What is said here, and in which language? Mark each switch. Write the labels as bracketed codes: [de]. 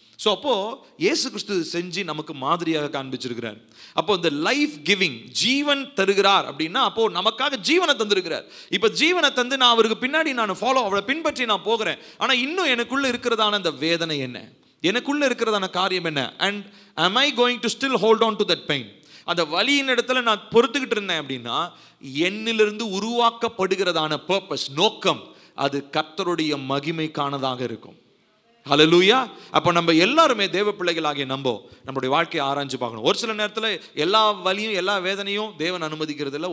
[ta] So அப்போ இயேசு கிறிஸ்து செஞ்சு நமக்கு மாதிரியாக காண்பிச்சிருக்கிறார். அப்போ இந்த லைஃப் கிவிங், ஜீவன் தருகிறார் அப்படின்னா அப்போ நமக்காக ஜீவனை தந்திருக்கிறார். இப்போ ஜீவனை தந்து நான் அவருக்கு பின்னாடி நான் அவளை பின்பற்றி நான் போகிறேன். ஆனால் இன்னும் எனக்குள்ள இருக்கிறதான அந்த வேதனை என்ன, எனக்குள்ள இருக்கிறதான காரியம் என்ன? [en] And am I going to still hold on to that pain? [ta] அந்த வலியின் இடத்துல நான் பொறுத்துக்கிட்டு இருந்தேன் அப்படின்னா என்னிலிருந்து உருவாக்கப்படுகிறதான பர்பஸ், நோக்கம், அது கர்த்தருடைய மகிமைக்கானதாக இருக்கும். ஹல்லேலூயா. அப்போ நம்ம எல்லாருமே தேவ பிள்ளைகளாகிய நம்மளுடைய வாழ்க்கையை ஆராய்ஞ்சு பார்க்கணும். ஒரு சில நேரத்தில் எல்லா வலியும் எல்லா வேதனையும் தேவன் அனுமதிக்கிறது இல்லை.